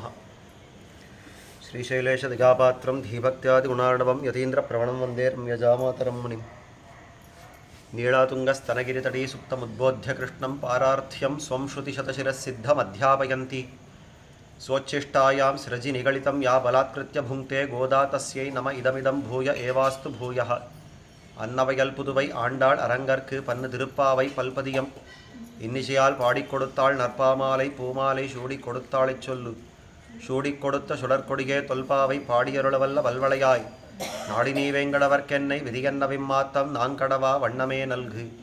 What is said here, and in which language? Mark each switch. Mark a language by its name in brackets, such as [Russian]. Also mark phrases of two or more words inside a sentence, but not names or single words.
[Sanskrit] श्रीशैलेशदिगापात्रं धीभक्त्यादिगुणार्णवं यतीन्द्रप्रवणं वन्दे रम्यजामातरं मुनिं। नीलातुङ्गस्तनगिरितटी सुप्तमुद्बोध्य कृष्णं पारार्थ्यं स्वं श्रुतिशतशिरःसिद्धमध्यापयन्ति। स्वोच्छिष्टायां सृजि निगलितं या बलात्कृत्य भुङ्क्ते गोदा तस्यै नम इदमिदं भूय एवास्तु भूयः। [Tamil] அன்னவையல் புதுவை ஆண்டாள் அரங்கற்கு பன்னு திருப்பாவை பல்பதியம் இன்னிசையால் பாடிக் கொடுத்தாள் நற்பாமாலை பூமாலை சூடிக் கொடுத்தாளைச் சொல்லு. சூடிக் கொடுத்த சுடற்கொடியே தொல்பாவை பாடியருளவல்ல வல்வளையாய் நாடி நீ வேங்கடவர்க்கென்னை விதியன்ன விம்மாத்தம் நாங்கடவா வண்ணமே நல்கு.